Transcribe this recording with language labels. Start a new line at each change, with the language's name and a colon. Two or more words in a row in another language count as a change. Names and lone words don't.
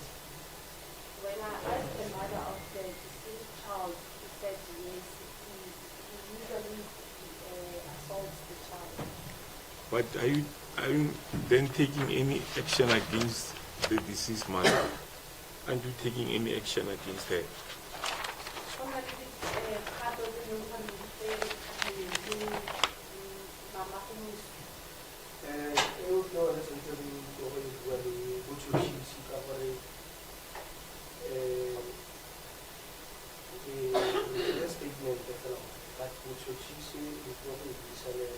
English: When I asked the mother of the deceased child, she said yes, he usually assaults the child. But are you then taking any action against the deceased mother? Aren't you taking any action against her?
Northern Sotho: eo ke yone sentse re go e bua le botšhotšhisi ka gore ke statement fela but botšhotšhisi le tlo go e buisa